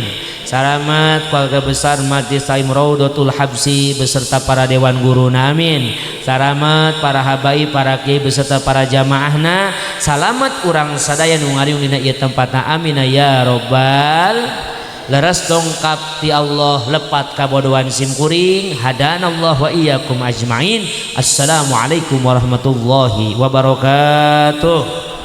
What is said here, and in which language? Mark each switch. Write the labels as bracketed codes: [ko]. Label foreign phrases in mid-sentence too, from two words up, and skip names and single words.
[su] Salamet keluarga besar Majlis Talim Raudatul Habsyi beserta para dewan guru, amin. Salamet para habaib para kiai beserta para jamaahna. Salamet urang sadaya nu ngariung dina ieu tempatna, [ar] آمين يا رب. [su] Leres dongkap ti Allah lepat kabodohan simkuring. [ar] هدانا الله وإياكم أجمعين. السلام عليكم ورحمة الله وبركاته.